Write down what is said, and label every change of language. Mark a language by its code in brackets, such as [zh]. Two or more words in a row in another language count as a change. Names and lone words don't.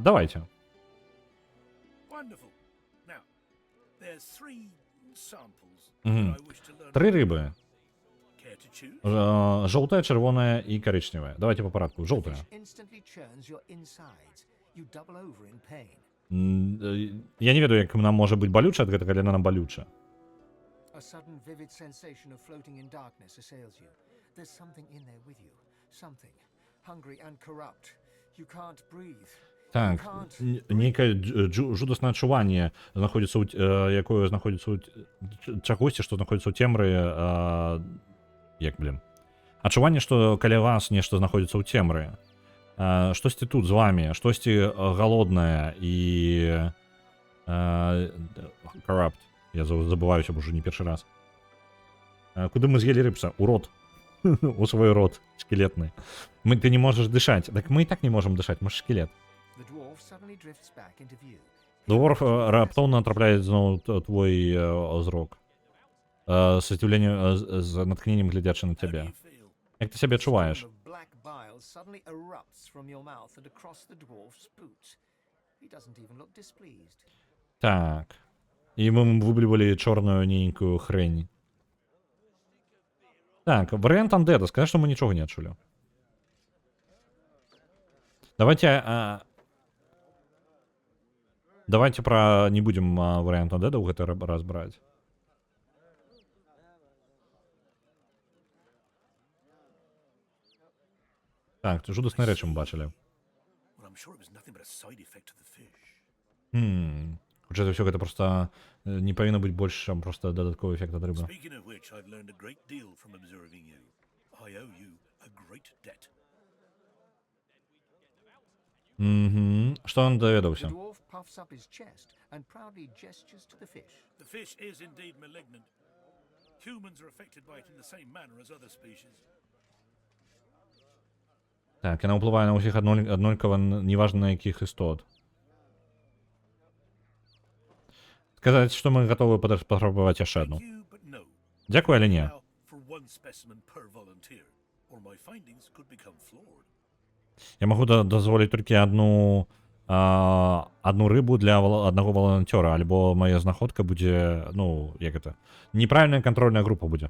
[be] Давайте. Тры рыбы. Жоўтая, чырвоная і карычневая. Давайте по парадку. Жоўтая. Я не ведаю, як нам можа быць балюча ад гэтага, але нам балюча. [en] A sudden vivid sensation of floating in darkness assails you. There's something in there with you. Something hungry and corrupt. You can't breathe. [be] Так, нейкае жудаснае адчуванне знаходзіцца якое знаходзіцца ў чагосьці, што знаходзіцца ў цемры, як, блин. Адчуванне, што каля вас нешта знаходзіцца ў цемры. Штосьці тут з вами, штосьці галоднае і corrupt. Я забываюся, бо ўжо не першы раз. Куды мы з'елі рыбца? У рот. У свой рот шкілетны. Ты не можаш дышаць. Так мы і так не можам дышаць, мы ж шкілет. Дворф раптоўна трапляе зноў твой зрок. З здзіўленнем, з натхненнем глядзячы на [en] How do [be] цябе. [en] you feel? [be] Як ты сябе адчуваеш? [en] Stream of black bile suddenly erupts from your mouth and across the dwarf's boot. He doesn't even look displeased. [be] Так. І мы выблівалі чорную нейкую хрень. Так, варыянт Undead. Сказать, што мы нічога не адчулі. Давайте не будем варыянт Undead ў гэты раз браць. Так, жудасны рэчы мы бачылі. [en] Well, I'm sure it was nothing but a side effect of the fish. [be] Хутчэй за ўсё, гэта проста не павінна быць больш, чым проста дадатковы эфект ад рыбы. [en] Speaking of which, I've learned a great deal from observing you. I owe you a great debt. [be] Што ён [en] The [be] даведаўся? [en] dwarf puffs up his chest and proudly gestures to the fish. The fish is indeed malignant. Humans are affected by it in the same manner as other species. [be] Так, яна ўплывае на ўсіх аднолькава, неважна на якіх істот. Сказаць, што мы гатовы патрабаваць яшчэ адну. [en] Thank you, but no. [be] Дзякуй, але не. [en] Now, for one specimen per volunteer, or my findings could become flawed. [be] Я магу дазволіць толькі одну рыбу для аднаго валанцёра, альбо моя знаходка будзе, ну, як гэта, неправільная кантрольная група будзе.